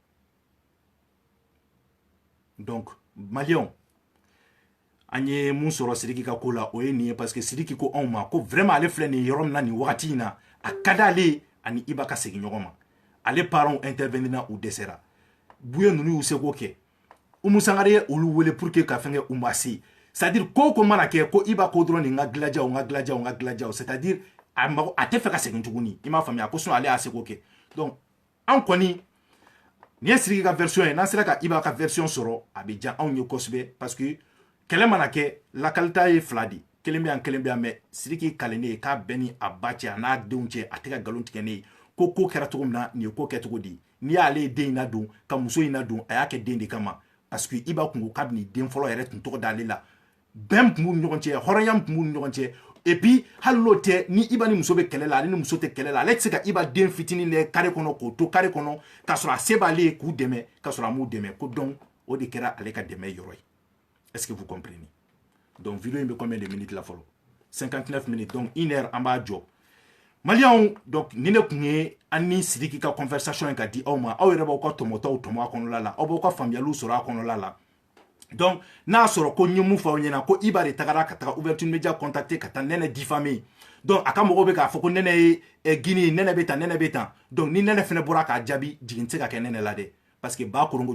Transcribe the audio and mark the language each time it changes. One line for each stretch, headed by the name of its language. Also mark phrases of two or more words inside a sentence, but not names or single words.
Bambara: donc maliyɛnw an ye mun sɔrɔ Sidiki ka ko la o ye nin ye
French: parce que
Bambara: Sidiki ko anw ma ko vraiment ale filɛ nin yɔrɔ min na nin wagati in na a ka d'ale ani Iba ka segin ɲɔgɔn ma ale parents intervenir na u dɛsɛra Buye ninnu y'u seko kɛ Umu Sangare ye olu wele
French: pour que
Bambara: ka fɛn kɛ u ma se c'est-à-dire ko mana kɛ ko Iba ko dɔrɔn nin ka dilajaw c'est-à-dire a tɛ fɛ ka segin tuguni i m'a faamuya ko sinon ale y'a seko kɛ donc an kɔni nin ye Sidiki ka version ye n'an sera ka Iba ka version sɔrɔ a bɛ diya anw ye kosɛbɛ
French: parce que
Bambara: kɛlɛ mana kɛ lakalita ye fila de kelen bɛ yan mais Sidiki kalennen ye k'a bɛɛ ni a ba cɛ a n'a denw cɛ a tɛ ka nkalon tigɛ ne ye ko kɛra cogo min na nin ye ko kɛ cogo di n'i y'ale ye den in ladon ka muso in ladon a y'a kɛ den de kama
French: parce que
Bambara: Iba kun ko kabini den fɔlɔ yɛrɛ tun tɔgɔ d'ale la bɛn tun b'u ni ɲɔgɔn cɛ hɔrɔnya tun b'u ni ɲɔgɔn cɛ
French: et puis
Bambara: hali n'o tɛ ni Iba ni muso bɛ kɛlɛ la ale ni muso tɛ kɛlɛ la ale tɛ se ka Iba den fitinin lajɛ kare kɔnɔ k'o to kare kɔnɔ k'a sɔrɔ a se b'ale ye k'u dɛmɛ k'a sɔrɔ a m'u dɛmɛ ko donc o de kɛra ale ka dɛmɛ yɔrɔ ye
French: est-ce que vous comprenez
Bambara: donc vidéo in bɛ
French: combien de minutes
Bambara: la fɔlɔ 59 minutes donc 1 heure an b'a jɔ maliyɛnw donc ni ne tun ye an ni Sidiki ka conversation in ka di aw ma aw yɛrɛ b'aw ka tɔmɔtaw tɔmɔ a kɔnɔla la aw b'aw ka faamuyaliw sɔrɔ a kɔnɔla la donc n'a sɔrɔ ko n ye mun fɔ aw ɲɛna ko Iba de tagara ka taga Ouverture Media contacter ka taa Nɛnɛ diffamer donc a ka mɔgɔw bɛ k'a fɔ ko Nɛnɛ ye Guinée Nɛnɛ bɛ tan donc ni Nɛnɛ fɛnɛ bɔra k'a jaabi jigin tɛ se ka kɛ Nɛnɛ la dɛ
French: parce que
Bambara: ba koronko